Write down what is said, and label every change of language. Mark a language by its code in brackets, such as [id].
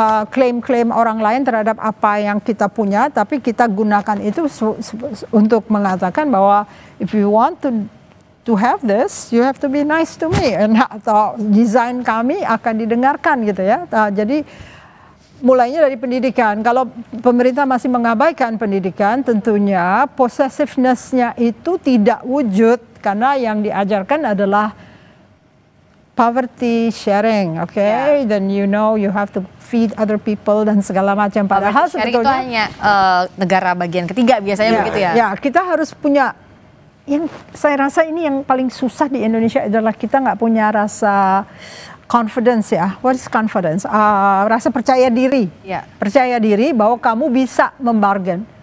[id] klaim orang lain terhadap apa yang kita punya, tapi kita gunakan itu untuk mengatakan bahwa [en] if you want to have this, you have to be nice to me, [id] atau desain kami akan didengarkan gitu ya. Jadi mulainya dari pendidikan. Kalau pemerintah masih mengabaikan pendidikan, tentunya possessiveness-nya itu tidak wujud karena yang diajarkan adalah [en] poverty sharing, okay? Then you have to feed other people [id] dan segala macam. Padahal sebetulnya itu hanya negara bagian ketiga biasanya begitu ya. Ya, kita harus punya. Yang saya rasa ini yang paling susah di Indonesia adalah kita nggak punya rasa confidence ya. [en] What is confidence? [id] Rasa percaya diri. Percaya diri bahwa kamu bisa membargain.